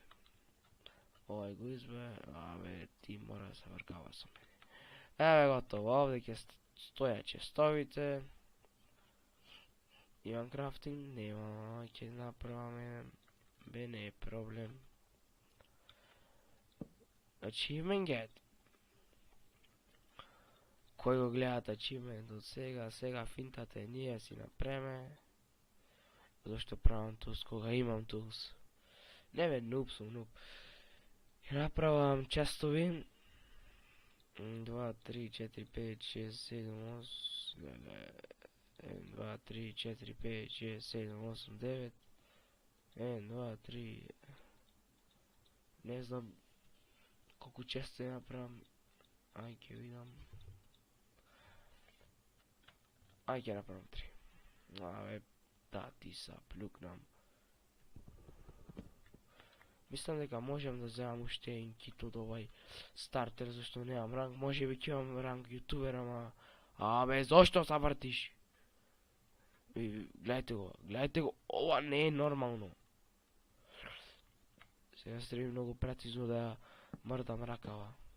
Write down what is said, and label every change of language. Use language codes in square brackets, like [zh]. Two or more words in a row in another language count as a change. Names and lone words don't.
[mk] Овај го избе, абе ти мора да се въркава со мене. Еве готово, овде ќе стоја честовите. Имам крафтинг, нема, ќе направаме, бе не е проблем. [en] Achievement get. [mk] Кој го гледат achievement од сега финтата е ние си напреме. Зашто правам тулс кога имам тулс. Не бе, нуб сум, нуб. И направам честови. 2, 3, 4, 5, 6, 7, 8, 1, 2, 3, 4, 5, 6, 7, 8, 9. 1, 2, 3. Не знам колку често ја направам. Ај ќе видам. Ајде направим 3. Аве, да ти са плукнам. Mislim дека можем да земам уште един кит од овај стартер, зашто немам ранг. Може би ќе имам ранг јутубер, ама... Абе, зошто се вртиш? Гледайте го, ова не е нормално. Сега се треба многу прецизно да ја мрдам ракава.